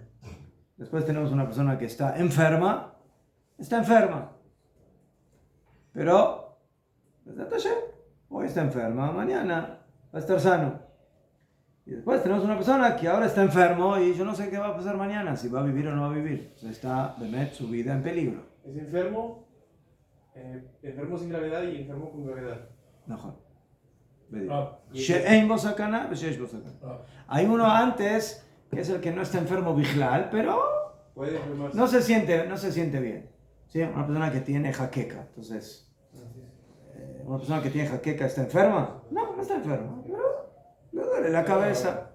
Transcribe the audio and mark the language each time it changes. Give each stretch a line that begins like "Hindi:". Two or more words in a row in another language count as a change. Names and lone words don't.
Spanish: Después tenemos una persona que está enferma. Pero, hoy está enferma, mañana va a estar sano. Y después tenemos una persona que ahora está enfermo y yo no sé qué va a pasar mañana, si va a vivir o no va a vivir. Está, de su vida en peligro. ¿Es enfermo Enfermo sin gravedad y enfermo con gravedad.
Hebrew: נכון. בדיוק. טוב, שאין בו סכנה ושיש בו סכנה. טוב.
Spanish: Hay uno antes, que es el que no está enfermo בכלל, pero Puede enfermarse. no se siente bien. ¿Sí? Una persona que tiene jaqueca. Entonces, una persona que tiene jaqueca está enferma. No, no está enferma, pero le duele la cabeza.